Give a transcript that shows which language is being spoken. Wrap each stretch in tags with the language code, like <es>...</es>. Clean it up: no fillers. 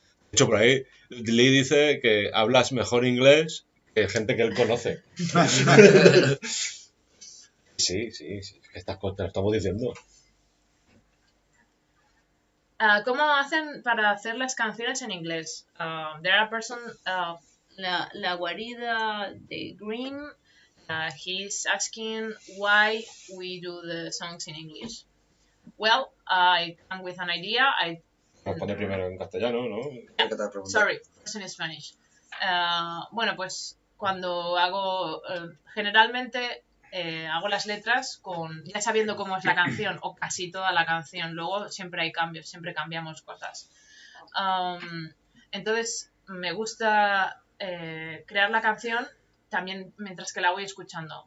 <es>De hecho, por ahí Lee dice que hablas mejor inglés que gente que él conoce. Sí, que estas cosas te lo estamos diciendo. ¿Cómo hacen para hacer las canciones en inglés?</es> <en>There are a person, la guarida de Green, he's asking why we do the songs in English. Well, I come with an idea.</en> <es>Vamos a poner primero en castellano, ¿no? ¿Qué te has preguntado?</es> <en>Sorry, first in Spanish.</en> <es>Bueno, pues cuando hago, generalmente hago las letras ya sabiendo cómo es la canción o casi toda la canción. Luego siempre hay cambios, siempre cambiamos cosas. Entonces me gusta crear la canción también mientras que la voy escuchando.</es>